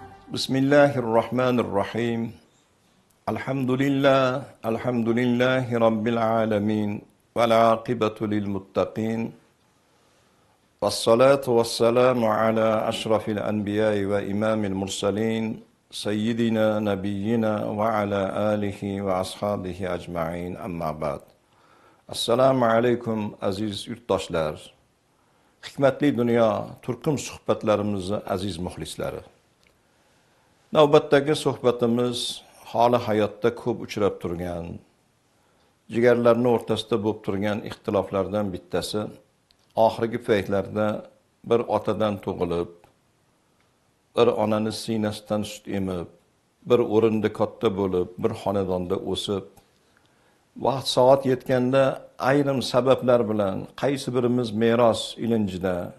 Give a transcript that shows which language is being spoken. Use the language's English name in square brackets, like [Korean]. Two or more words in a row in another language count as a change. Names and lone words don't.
[Arabic] بسم الله الرحمن الرحيم. الحمد لله رب العالمين. والعاقبة للمتقين. والصلاة والسلام على أشرف الأنبياء وإمام المرسلين. سيدنا نبينا وعلى آله وأصحابه أجمعين. أما بعد. [Uzbek] Assalomu alaykum aziz yurtdoshlar. Hikmatli dunyo turkum suhbatlarimizni aziz muxlislari. Navbatdagi suhbatimiz holi hayotda ko'p uchrab turgan, jigarlarning o'rtasida bo'lib turgan ixtiloflardan bittasi, oxirgi paytlarda bir otadan tug'ilib, bir onani sinasidan sut emib, bir o'rinda katta bo'lib, bir xonadonda o'sib, vaqt soat yetganda ayrim sabablar bilan qaysi birimiz meros ilinjida,